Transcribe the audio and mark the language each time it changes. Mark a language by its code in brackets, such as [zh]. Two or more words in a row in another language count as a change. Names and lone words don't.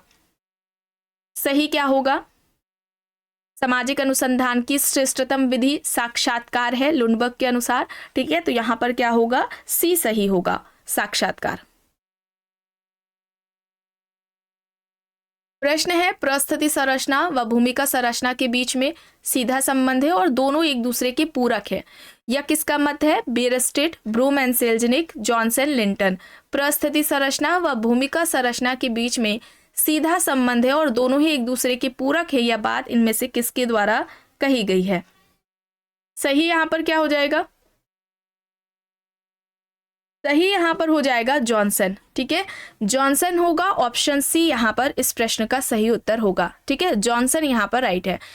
[hi] सही क्या होगा? सामाजिक अनुसंधान की श्रेष्ठतम विधि साक्षात्कार है लुंडबर्ग के अनुसार। ठीक है, तो यहां पर क्या होगा? सी सही होगा, साक्षात्कार। प्रश्न है, प्रस्थिति संरचना व भूमिका संरचना के बीच में सीधा संबंध है और दोनों एक दूसरे के पूरक है। यह किसका मत है? बेयरस्टेट, ब्रूम एंड सेल्जनिक, जॉनसन, लिंटन। प्रस्थिति संरचना व भूमिका संरचना के बीच में सीधा संबंध है और दोनों ही एक दूसरे के पूरक है, यह बात इनमें से किसके द्वारा कही गई है? सही यहाँ पर क्या हो जाएगा? सही यहाँ पर हो जाएगा जॉनसन। ठीक है, जॉनसन होगा। ऑप्शन सी यहाँ पर इस प्रश्न का सही उत्तर होगा। ठीक है, जॉनसन यहाँ पर राइट है।